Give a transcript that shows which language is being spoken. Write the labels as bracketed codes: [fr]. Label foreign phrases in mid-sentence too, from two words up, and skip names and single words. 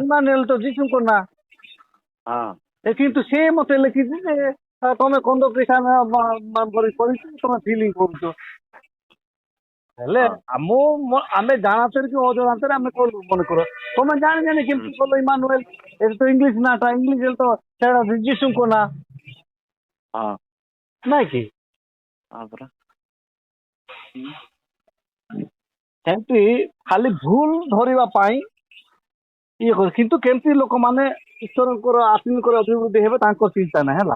[or] ଇମାନୁଏଲ ତ ଯୀଶୁଙ୍କ ନାଁ। ହଁ କିନ୍ତୁ ସେ ମତେ ଲେଖିଛି ଯେ ତମେ କନ୍ଦ ଖ୍ରୀଷ୍ଟିଆନ କରିଛୁ ତମେ ଫିଲିଂ କରୁଛ। ହେଲେ ହଁ ଆମେ ଜାଣାତରେ କି ଅଜାଣତରେ ଆମେ କଲୁ ମନେ କର ତମେ ଜାଣି ହୁଁ କେମିତି କଲ ଇମାନୁଏଲ? ଏଟା ତୋ ଇଂଲିଶ ନାଟା ଇଂଲିଶ ତୋ ସେଟା যিশুଙ୍କ ନା ହଁ ନାଇଁ କି? ହଁ ପରା। ସେମିତି ଖାଲି ଭୁଲ ଧରିବା ପାଇଁ ଇଏ କରେ କିନ୍ତୁ କେମିତି ଲୋକମାନେ ଈଶ୍ୱରଙ୍କର ଆତ୍ମିକର ଅଭିବୃଦ୍ଧି ହେବେ ତାଙ୍କ ଚିନ୍ତା ନାହିଁ ହେଲା।